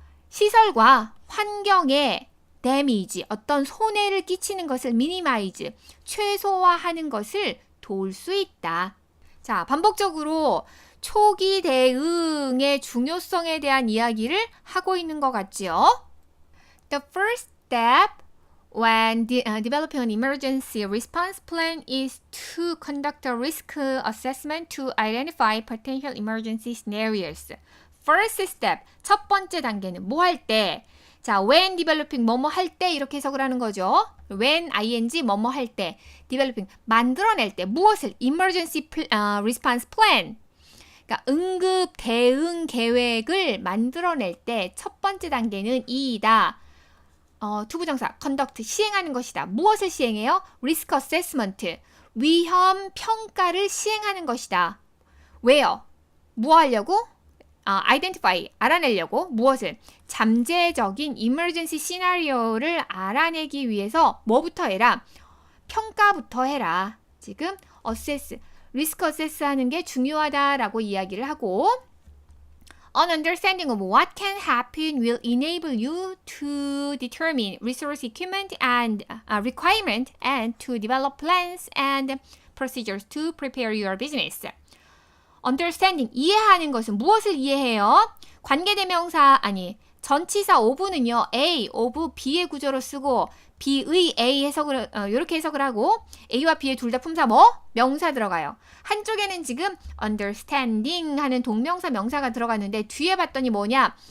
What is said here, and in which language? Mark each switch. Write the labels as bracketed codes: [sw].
[ko] 시설과 환경에 damage, 어떤 손해를 끼치는 것을 minimize, 최소화하는 것을 도울 수 있다. 자, 반복적으로 초기 대응의 중요성에 대한 이야기를 하고 있는 것 같지요. [en] The first step when developing an emergency response plan is to conduct a risk assessment to identify potential emergency scenarios. First step, [ko] 첫 번째 단계는 뭐 할 때? 자, [en] when developing [ko] 뭐뭐 할 때 이렇게 해석을 하는 거죠. when ing 뭐뭐 할 때, developing 만들어낼 때 무엇을? [en] emergency response plan. [ko] 그러니까 응급 대응 계획을 만들어낼 때 첫 번째 단계는 이이다. 투부정사 conduct 시행하는 것이다. 무엇을 시행해요? [en] risk assessment [ko] 위험 평가를 시행하는 것이다. 왜요? 뭐 하려고? identify, 알아내려고 무엇을? 잠재적인 emergency 시나리오를 알아내기 위해서 뭐부터 해라? 평가부터 해라. 지금 assess, [en] risk assess [ko] 하는 게 중요하다라고 이야기를 하고 [en] An understanding of what can happen will enable you to determine resource equipment and requirement and to develop plans and procedures to prepare your business. [ko] Understanding, 이해하는 것은 무엇을 이해해요? 관계대명사, 전치사 of는요, A, of B의 구조로 쓰고 B의 A 해석을, 이렇게 해석을 하고 A와 B의 둘 다 품사 명사 들어가요. 한쪽에는 지금 understanding 하는 동명사 명사가 들어갔는데 뒤에 봤더니 뭐냐?